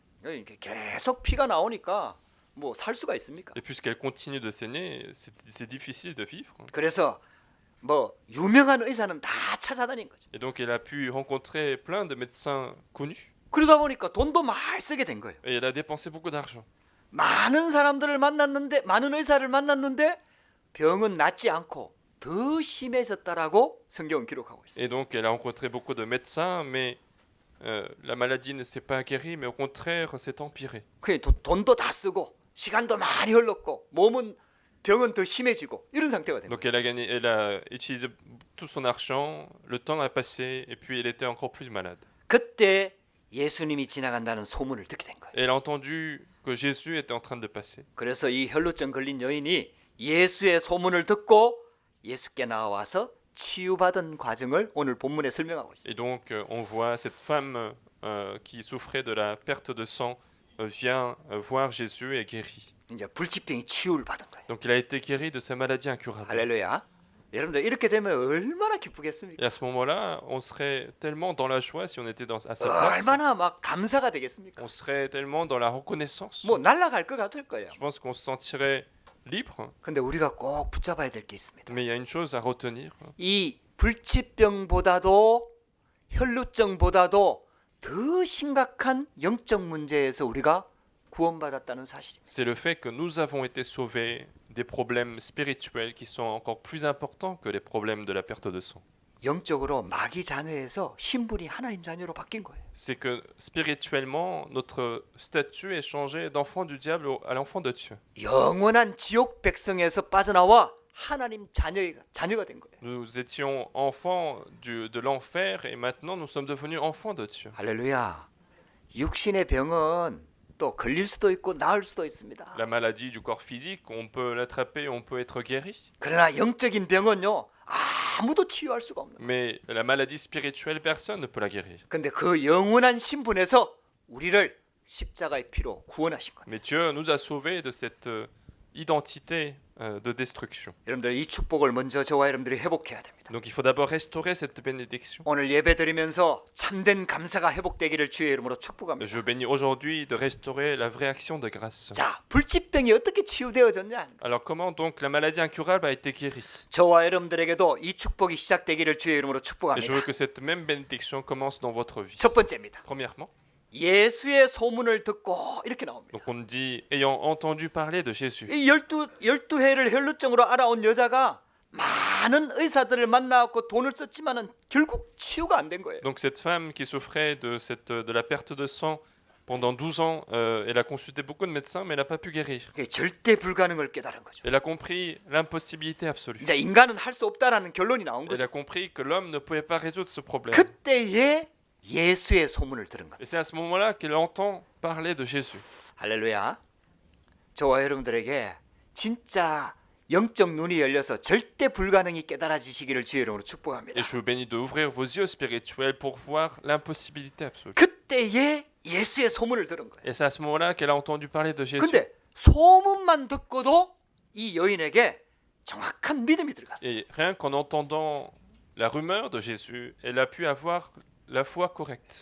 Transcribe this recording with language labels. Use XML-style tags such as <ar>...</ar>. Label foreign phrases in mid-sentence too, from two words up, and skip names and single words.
<ko>이렇게 계속 피가 나오니까 뭐 살 수가 있습니까?</ko> <fr>Et puisqu'elle continue de saigner, c'est difficile de vivre.</fr> <ko>그래서 뭐 유명한 의사는 다 찾아다닌 거죠.</ko> <fr>Et donc elle a pu rencontrer plein de médecins connus.</fr> <ko>그러다 보니까 돈도 많이 쓰게 된 거예요.</ko> <fr>Et elle a dépensé beaucoup d'argent.</fr> <ko>많은 사람들을 만났는데 많은 의사를 만났는데 병은 낫지 않고 더 심해졌다라고 성경은 기록하고 있어요.</ko> <fr>Et donc elle a rencontré beaucoup de médecins, mais la maladie ne s'est pas guérie, mais au contraire s'est empirée.</fr> <ko>그 돈도 다 쓰고 시간도 많이 흘렀고 몸은 병은 더 심해지고 이런 상태가 된</ko> <fr>Donc</fr> <ko>거예요.</ko> <fr>elle a utilisé tout son argent, le temps a passé, et puis elle était encore plus malade.</fr> <ko>그때 예수님이 지나간다는 소문을 듣게 된 거예요.</ko> <fr>Et elle a entendu que Jésus était en train de passer.</fr> <ko>그래서 이 혈루증 걸린 여인이 예수의 소문을 듣고 예수께 나와서 치유받은 과정을 오늘 본문에 설명하고 있어요.</ko> <fr>Et donc on voit cette femme qui souffrait de la perte de sang vient voir Jésus et guérit.</fr> <ko>이제 불치병이 치유를 받은 거예요.</ko> <fr>Donc il a été guéri de sa maladie incurable.</fr> <ko>할렐루야. 여러분들 이렇게 되면 얼마나 기쁘겠습니까?</ko> <fr>Et à ce moment-là, on serait tellement dans la joie si on était à sa place.</fr> <ko>얼마나 막 감사가 되겠습니까?</ko> <fr>On serait tellement dans la reconnaissance.</fr> <ko>뭐 날아갈 것 같을 거예요.</ko> <fr>Je pense qu'on se sentirait libre,</fr> <ko>근데 우리가 꼭 붙잡아야 될 게 있습니다.</ko> <fr>mais il y a une chose à retenir.</fr> <ko>이 불치병보다도 혈루증보다도 더 심각한 영적 문제에서 우리가 구원받았다는 사실입니다.</ko> <fr>C'est le fait que nous avons été sauvés des problèmes spirituels qui sont encore plus importants que les problèmes de la perte de sang.</fr> <ko>영적으로 마귀 자녀에서 신분이 하나님 자녀로 바뀐 거예요.</ko> <fr>C'est que spirituellement, notre statut est changé d'enfant du diable à l'enfant de Dieu.</fr> <ko>영원한 지옥 백성에서 빠져나와 하나님 자녀가 된 거예요.</ko> <fr>Nous étions enfants de l'enfer et maintenant nous sommes devenus enfants de Dieu.</fr> <ko>할렐루야. 육신의 병은 또 걸릴 수도 있고 나을 수도 있습니다.</ko> <fr>La maladie du corps physique, on peut l'attraper, on peut être guéri.</fr> <ko>그러나 영적인 병은요. 아무도 치유할 수가 없는 거예요.</ko> <fr>Mais la maladie spirituelle, personne ne peut la guérir.</fr> <ko>근데 그 영원한 신분에서 우리를 십자가의 피로 구원하신 거예요.</ko> <fr>Mais Dieu nous a sauvés de cette identité de destruction.</fr> <ko>여러분들 이 축복을 먼저 저와 여러분들이 회복해야 됩니다.</ko> <fr>Donc il faut d'abord restaurer cette bénédiction.</fr> <ko>오늘 예배 드리면서 참된 감사가 회복되기를 주의 이름으로 축복합니다.</ko> <fr>Je bénis aujourd'hui de restaurer la vraie action de grâce.</fr> <ko>자, 불치병이 어떻게 치유되어졌냐?</ko> <fr>Alors comment donc la maladie incurable a été guérie?</fr> <ko>저와 여러분들에게도 이 축복이 시작되기를 주의 이름으로</ko> <fr>Et je</fr> <ko>축복합니다.</ko> <fr>veux que cette même bénédiction commence dans votre vie.</fr> <ko>첫 번째입니다.</ko> <fr>Premièrement,</fr> <ko>예수의 소문을 듣고 이렇게 나옵니다.</ko> <fr>donc on dit ayant entendu parler de Jésus.</fr> <ko>이 12회를 혈루증으로 알아온 여자가 많은 의사들을 만나고 돈을 썼지만은 결국 치유가 안 된 거예요.</ko> <fr>Donc cette femme qui souffrait de la perte de sang pendant 12 ans, elle a consulté beaucoup de médecins, mais elle n'a pas pu guérir.</fr> <ko>그게 절대 불가능을 깨달은 거죠.</ko> <fr>Elle a compris l'impossibilité absolue.</fr> <ko>이제 인간은 할 수 없다라는 결론이 나온</ko> <fr>Elle</fr> <ko>거죠.</ko> <fr>a compris que l'homme ne pouvait pas résoudre ce problème.</fr> <ko>그때에 예수의 소문을 들은 거예요.</ko> <fr>Et c'est à ce moment-là qu'elle entend parler de Jésus.</fr> <ko>할렐루야. 저와 여러분들에게 진짜 영적 눈이 열려서 절대 불가능이 깨달아지시기를 주의 이름으로 축복합니다.</ko> <fr>Et je vous bénis d'ouvrir vos yeux spirituels pour voir l'impossibilité absolue.</fr> <ko>그때에 예수의 소문을 들은 거예요.</ko> <fr>Et c'est à ce moment-là qu'elle a entendu parler de Jésus.</fr> <ko>근데 소문만 듣고도 이 여인에게 정확한 믿음이 들어갔어요.</ko> <fr>Et rien qu'en entendant la rumeur de Jésus, elle a pu avoir la foi correcte.</fr>